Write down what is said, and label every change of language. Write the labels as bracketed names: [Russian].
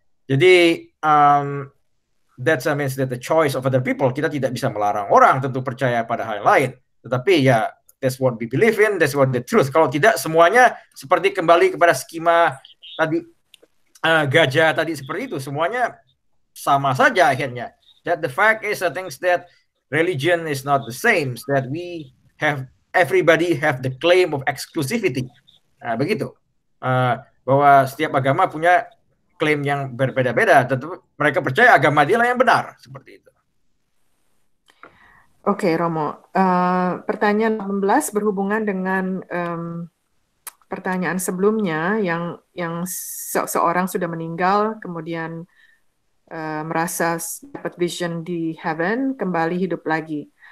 [Indonesian] Jadi [English] that means that the choice of other people, [Indonesian] kita tidak bisa melarang orang tentu percaya pada hal lain, tetapi ya [English] that's what we believe in, that's what the truth. [Indonesian] Kalau tidak, semuanya seperti kembali kepada skema tadi gajah tadi seperti itu, semuanya sama saja akhirnya. [English] That the fact is I think that religion is not the same, that we have everybody have the claim of exclusivity. [Indonesian] Begitu. Bahwa setiap agama punya klaim yang berbeda-beda, tentu mereka percaya agama dia lah yang benar, seperti itu. Oke, Romo. Pertanyaan 18 berhubungan dengan pertanyaan sebelumnya yang seorang sudah meninggal, kemudian merasa dapat vision di heaven, kembali hidup lagi.